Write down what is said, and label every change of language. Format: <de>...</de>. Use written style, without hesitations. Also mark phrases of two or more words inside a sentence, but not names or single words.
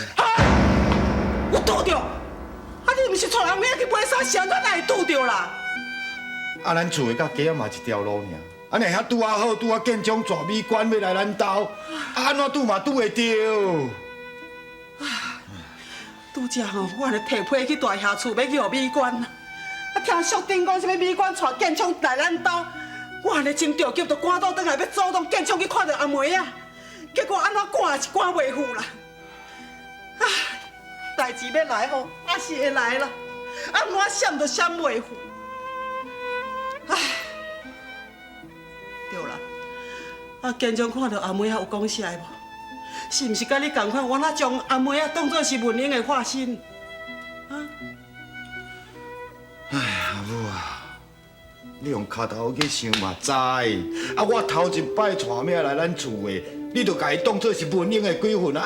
<nan>有拄着？啊，你毋是带人去买衫，谁哪会拄着啦？啊，咱厝的甲家嘛一条路尔。安尼遐拄啊好，拄啊建中大美馆要来咱兜，啊安怎拄嘛拄会着？拄则吼，我咧提批去大廈厝要去互美馆，啊，听淑珍讲什么美馆带建昌来咱兜，我咧真着急，就赶倒转来要主动建昌去看到阿梅啊，结果安怎赶也是赶袂赴啦。唉，代志要来吼，还是会来啦，啊，我闪就闪袂赴。唉，对啦，啊，建昌看到阿梅啊有讲啥无？是毋是甲你同款？我哪将阿妹啊当作是文英的化身？啊！唉，阿母啊，你用脚头去想嘛知。啊，我头一摆带命来咱厝的，你就甲伊当作是文英的鬼魂啊！</nan>